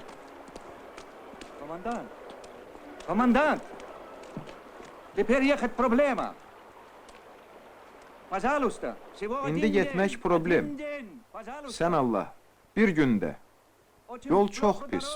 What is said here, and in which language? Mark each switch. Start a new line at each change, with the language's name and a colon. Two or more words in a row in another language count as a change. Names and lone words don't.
Russian: Командант! Командант! Теперь ехать проблема. Пожалуйста, всего
Azerbaijani: İndi
Russian: один
Azerbaijani: getmək
Russian: день,
Azerbaijani: problem.
Russian: один день, пожалуйста.
Azerbaijani: Sən Allah, bir gündə Yol çox pis.